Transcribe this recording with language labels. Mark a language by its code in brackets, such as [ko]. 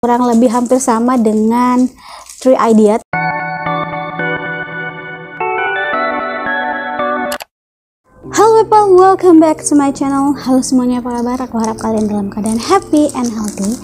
[id] kurang lebih hampir sama dengan Three Idiots. [en] Halo people, welcome back to my channel. [id] Halo semuanya, apa kabar? Aku harap kalian dalam keadaan [en] happy and healthy.